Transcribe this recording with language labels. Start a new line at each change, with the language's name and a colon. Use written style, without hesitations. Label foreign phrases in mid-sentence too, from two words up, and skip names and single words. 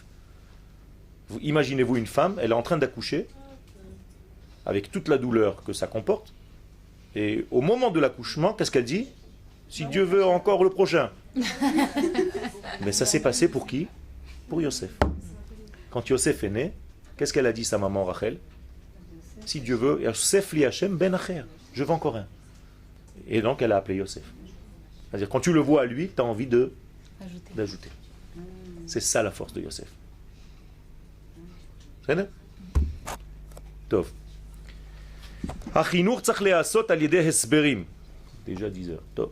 French: Imaginez-vous une femme, elle est en train d'accoucher, avec toute la douleur que ça comporte, et au moment de l'accouchement, qu'est-ce qu'elle dit? Si Dieu veut, encore le prochain. Mais ça s'est passé pour qui? Pour Yosef. Quand Yosef est né, qu'est-ce qu'elle a dit, sa maman Rachel? Si Dieu veut,
Hebrew: יוסף לי השם בן אחר.
French: Je veux encore un. Et donc elle a appelé Yosef. C'est-à-dire quand tu le vois à lui, tu as envie d'ajouter. C'est ça la force de Yosef. C'est ça? Tov. Déjà 10 heures. Tov.